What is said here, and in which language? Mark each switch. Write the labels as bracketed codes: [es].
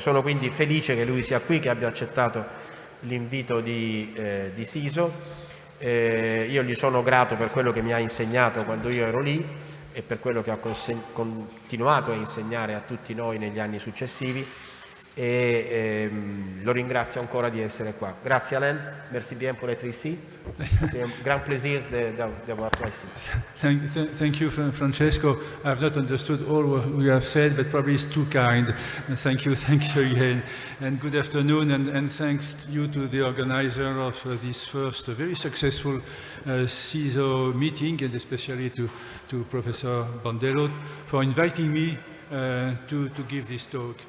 [it] Sono quindi felice che lui sia qui, che abbia accettato l'invito di S.I.S.O. Io gli sono grato per quello che mi ha insegnato quando io ero lì, e per quello che ha continuato a insegnare a tutti noi negli anni successivi, e lo ringrazio ancora di essere qua. Grazie Alain, [fr] merci bien pour être ici. C'est un grand plaisir d'avoir toi ici. [en] Thank you, Francesco. I've not understood all what you have said, but probably it's too kind. Thank you again. And good afternoon, and thanks you to the organizer of this first very successful S.I.S.O meeting, and especially to Professor Bandello for inviting me to give this talk.